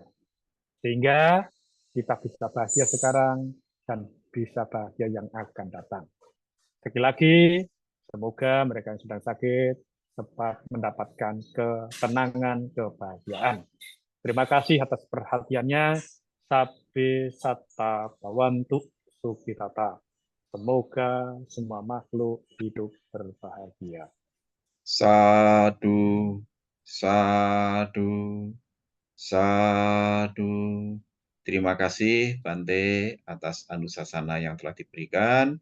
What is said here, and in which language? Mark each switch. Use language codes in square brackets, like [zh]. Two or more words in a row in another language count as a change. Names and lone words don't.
[id] Sehingga kita bisa bahagia sekarang dan bisa bahagia yang akan datang. Sekali lagi, semoga mereka yang sedang sakit cepat mendapatkan ketenangan, kebahagiaan. Terima kasih atas perhatiannya. [pi] Sabbe satta bawantu sukitata. [id] Semoga semua makhluk hidup berbahagia. [pi] Sadu, sadu, sadu. [id] Terima kasih Bante atas anusasana yang telah diberikan.